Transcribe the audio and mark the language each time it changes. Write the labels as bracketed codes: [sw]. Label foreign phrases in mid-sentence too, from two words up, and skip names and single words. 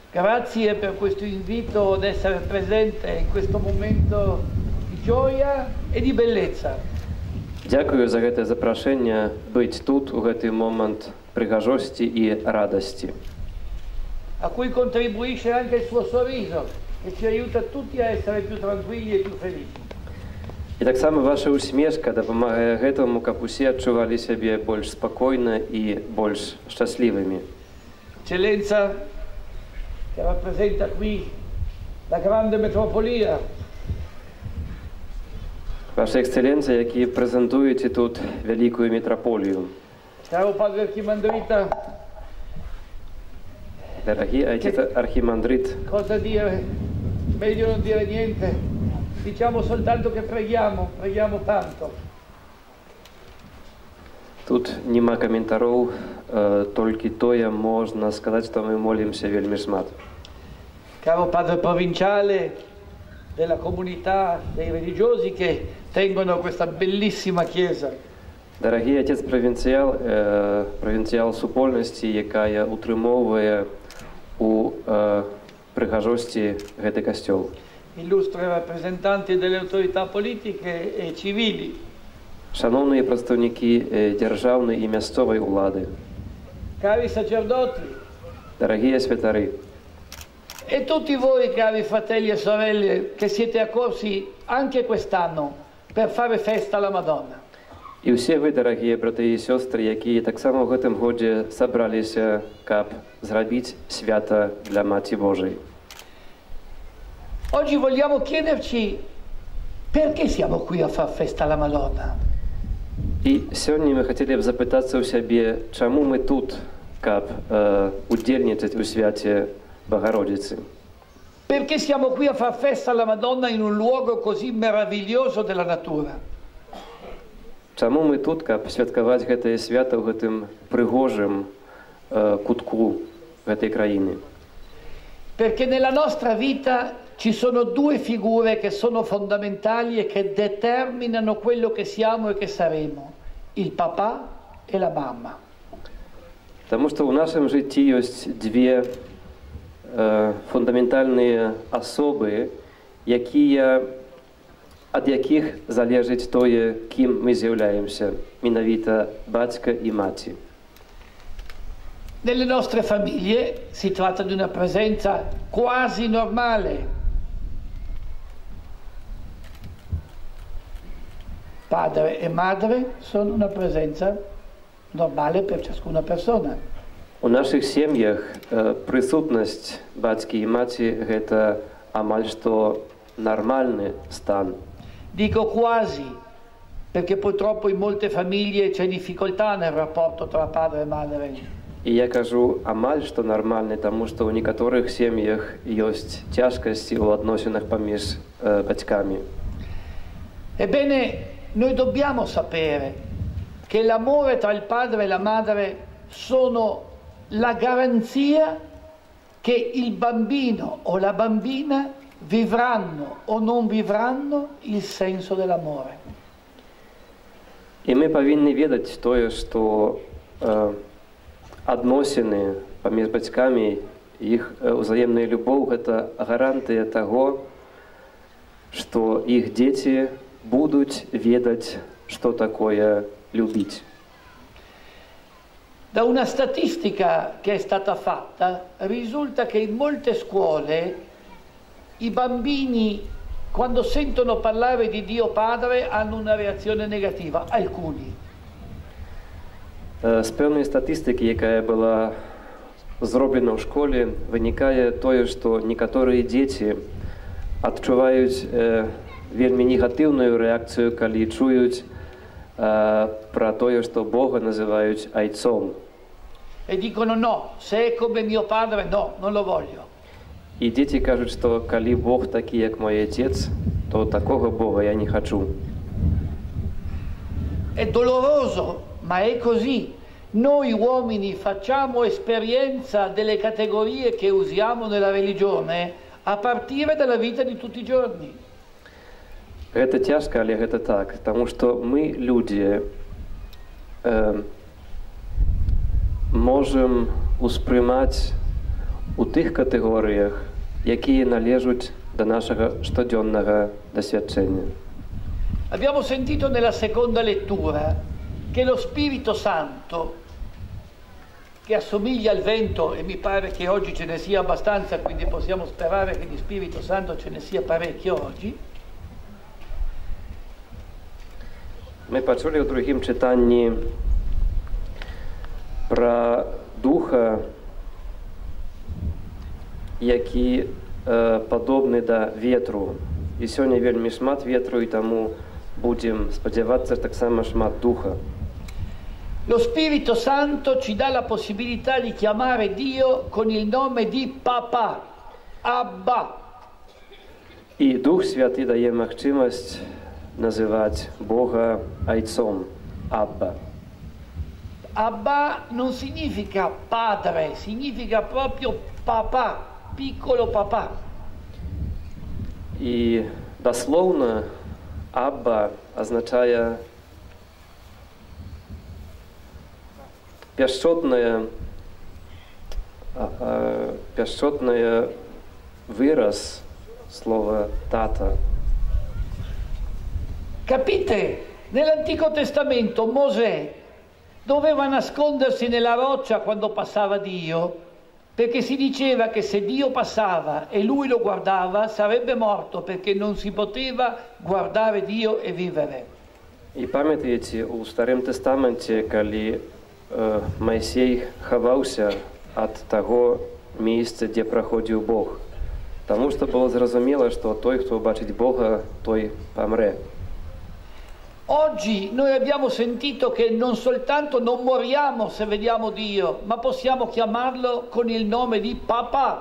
[it] Grazie per questo invito ad essere presente in questo momento di gioia e di bellezza. [be] Дякую за гэта запрашэнне быць тут у гэты момант прыгажосці і радасці. [it] A cui contribuisce anche il suo sorriso, che ci aiuta tutti a essere più tranquilli e più felici. [be] І таксама ваша усмешка дапамагае гэтаму, каб усе адчувалі сябе больш спакойна і больш шчаслівымі. [it] Eccellenza, che rappresenta qui la grande metropolia. [be] Ваша эксцелленція, які прэзентуеце тут вялікую метраполію. [it] Caro padre Archimandrita, [be] Дарагі отець архімандрит, [it] cosa dire? Meglio non dire niente. Diciamo soltanto che preghiamo tanto. [be] тут нема каментароў, толькі тое можна сказаць, што мы молімся вельмі шмат. [it] Caro padre provinciale della comunità dei religiosi che tengono questa bellissima chiesa. [be] Дарагі отець правінцыял супольнасці, якая утрымоўвае у прыгажосці гэты касцёл. [it] Illustri rappresentanti delle autorità politiche e civili. [be] Шановныя прадстаўнікі дзяржаўнай і мясцовай улады. [it] Cari sacerdoti. [be] Дарагія святары. [it] E tutti voi, cari fratelli e sorelle, che siete accorsi anche quest'anno per fare festa alla Madonna. [be] І ўсе вы, дарагія браты і сёстры, якія таксама ў гэтым годзе сабраліся, каб зрабіць свята для Маці Божай. [it] Oggi vogliamo chiederci perché siamo qui a far festa alla Madonna. [be] І сёння мы хацелі б запытацца ў сябе, чаму мы тут, каб удзельнічаць у свяце Богородицы. [it] Perché siamo qui a far festa alla Madonna in un luogo così meraviglioso della natura. [be] Чаму мы тут, каб святкаваць гэтае свята ў гэтым прыгожым кутку гэтай краіны? [it] Perché nella nostra vita ci sono due figure che sono fondamentali e che determinano quello che siamo e che saremo, il papà e la mamma. [be] Таму што ў нашым жыцці ёсць две фундаментальныя асобы, ад якіх залежыць тое, кім мы з'яўляемся, менавіта бацька і маці. [it] Nelle nostre famiglie si tratta di una presenza quasi normale. Padre e madre sono una presenza normale per ciascuna persona. [be] У нашых сем'ях прысутнасць бацькі і маці гэта амаль што нармальны стан. [it] Dico quasi, perché purtroppo in molte famiglie c'è difficoltà nel rapporto tra padre e madre. [be] І я кажу амаль што нармальны, таму што ў некаторых сем'ях ёсць цяжкасці ў адносінах паміж бацькамі. [it] Ebbene, noi dobbiamo sapere che l'amore tra il padre e la madre sono la garanzia che il bambino o la bambina vivranno o non vivranno il senso dell'amore. [be] І мы павінны ведаць тое, што адносіны паміж бацькамі, іх узаемная любоў – гэта гарантыя таго, што іх дзеці будуць ведаць, што такое любіць. [it] Da una statistica che è stata fatta risulta che in molte scuole i bambini, quando sentono parlare di Dio Padre, hanno una reazione negativa, alcuni. [be] З пэўнай статыстыкі, якая была зроблена ў школе, вынікае тое, што некаторыя дзеці адчуваюць вельмі негатыўную рэакцыю, калі чуюць пра тое, што Бога называюць айцом. [it] E dicono no, se è come mio padre, no, non lo voglio. [be] І дзеці кажуць, што калі Бог такі, як мой отец, то такога Бога я не хачу. [it] È doloroso, ma è così. Noi uomini facciamo esperienza delle categorie che usiamo nella religione a partire dalla vita di tutti i giorni. [be] Гэта цяжка, але гэта так, таму што мы, людзі, можам успрымаць [uk] у тих категоріях, які належать до нашого щоденного досвідчення. [it] Abbiamo sentito nella seconda lettura che lo Spirito Santo, che assomiglia al vento, e mi pare che oggi ce ne sia abbastanza, quindi possiamo sperare che di Spirito Santo ce ne sia parecchio oggi. [uk] Ми почули у другім читанні про Духа, які [be] подобны да ветру. І сёння вельмі шмат ветру, і таму будем спадзявацца так само шмат Духа. [it] Lo Spirito Santo ci dà la possibilità di chiamare Dio con il nome di Papà, Abba. [uk] І Дух Святий дає магчимасць називати Бога Айцом, Абба. [it] Abba non significa padre, significa proprio papà, piccolo papà. [uk] І дословно Абба означає [be] пяшчотное выраз слова «тата». [it] Capite? Nell'Antico Testamento Mosè doveva nascondersi nella roccia quando passava Dio, perché si diceva che se Dio passava e lui lo guardava sarebbe morto, perché non si poteva guardare Dio e vivere. [uk] І пам'ятаєте, [be] у Старым Тестаменте, коли Майсей хаваўся ад таго месца, дзе праходзіў Бог, таму што было зразумела, што той, хто бачыць Бога, той памрэ. [it] Oggi noi abbiamo sentito che non soltanto non moriamo se vediamo Dio, ma possiamo chiamarlo con il nome di Papà.